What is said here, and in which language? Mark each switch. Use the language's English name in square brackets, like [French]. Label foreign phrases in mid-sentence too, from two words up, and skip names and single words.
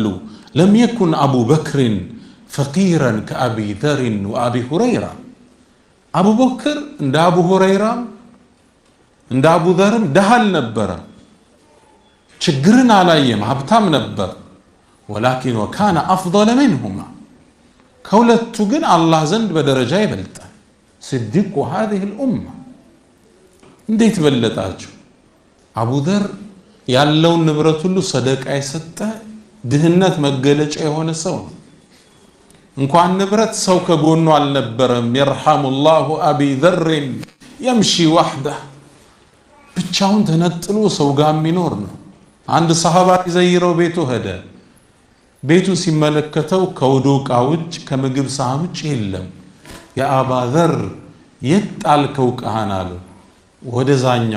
[Arabic] لم يكن أبا بكر فقيرا كأبي ذر وأبي هريرة። [Amharic] አቡበክር እንደ አቡ ሁረይራም እንደ አቡ ዘርም ደሃ አልነበረም። ችግርን አላየም፣ ሀብታም ነበር። [Arabic] ولكن وكان أفضل منهما፣ [Amharic] ከሁለቱ ግን አላህ ዘንድ በደረጃ ይበልጣል። ስዲቁ [Arabic] هذه الأمة። [Amharic] እንዴት በለጣቸው? አቡ ዘር ያለውን ንብረት ሁሉ ሰደቃ የሰጠ ድህነት መገለጫ የሆነ ሰው ነው። እንኳን ንብረት ሰው ከጎኑ አልነበረም። [Arabic] يرحم الله أبي ذر يمشي وحده፣ [Amharic] ብቻውን ተነጥሎ ሰው ጋር የሚኖር ነው። አንድ ሰሃባ ይዘይረው ቤቱ ሄደ። ቤቱ ሲመለከተው ከውዱእ ዕቃ ውጭ ከምግብ ሳህን ውጭ የለም። የአባ ዘር የት ጣልከው ዕቃህን አለው። ወደዛኛው